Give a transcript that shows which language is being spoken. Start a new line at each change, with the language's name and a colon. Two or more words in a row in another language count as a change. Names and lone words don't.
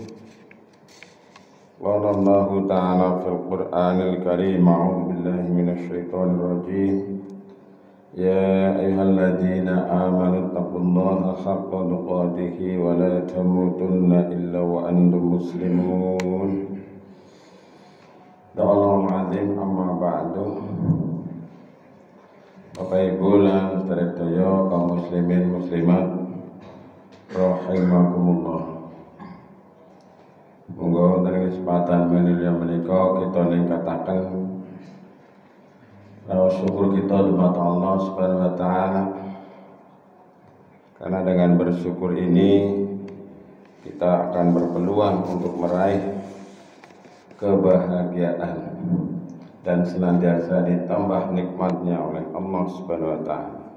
Arabic: قال الله تعالى في القرآن الكريم أعوذ بالله من الشيطان الرجيم. يا أيها الذين آمنوا اتقوا الله حق تقاته ولا تموتن إلا وأنتم مسلمون. صدق الله العظيم أما بعد.
Javanese: Bapak Ibu lan sedaya kaum muslimin muslimat rahimakumullah. Monggo wonten kesempatan menika kita ningkataken syukur kita kepada Allah
Arabic: سبحانه وتعالى.
Indonesian: Karena dengan bersyukur ini kita akan berpeluang untuk meraih kebahagiaan dan senantiasa ditambah nikmatnya oleh Allah
Arabic: سبحانه وتعالى.